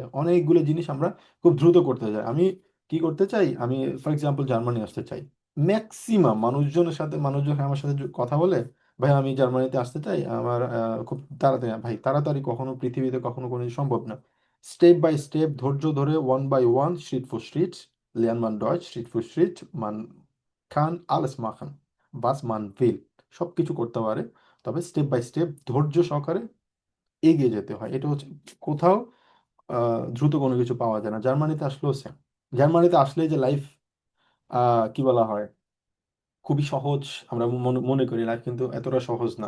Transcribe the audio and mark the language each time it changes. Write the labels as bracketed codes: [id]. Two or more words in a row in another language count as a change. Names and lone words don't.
[bn] অনেকগুলো জিনিস আমরা খুব দ্রুত করতে চাই। আমি কি করতে চাই, আমি [en] for example [bn] জার্মানি আসতে চাই, ম্যাক্সিমাম মানুষজন আমার সাথে কথা বলে, ভাই আমি জার্মানিতে আসতে চাই, আমার খুব তাড়াতাড়ি, ভাই তাড়াতাড়ি কখনো পৃথিবীতে কখনো কোনো কিছু সম্ভব না। [en] step by step, [bn] ধৈর্য ধরে, [en] one by one, street for street, [de] lernt man Deutsch, Schritt für Schritt, man kann alles machen, was man will, [bn] সব কিছু করতে পারে, তবে [en] step by step [bn] ধৈর্য সহকারে এগিয়ে যেতে হয়। এটা হচ্ছে কোথাও দ্রুত কোনো কিছু পাওয়া যায় না, জার্মানিতে আসলেও সেম। জার্মানিতে আসলে যে লাইফ কি বলা হয়, খুবই সহজ আমরা মনে মনে করি, লাইফ কিন্তু এতটা সহজ না।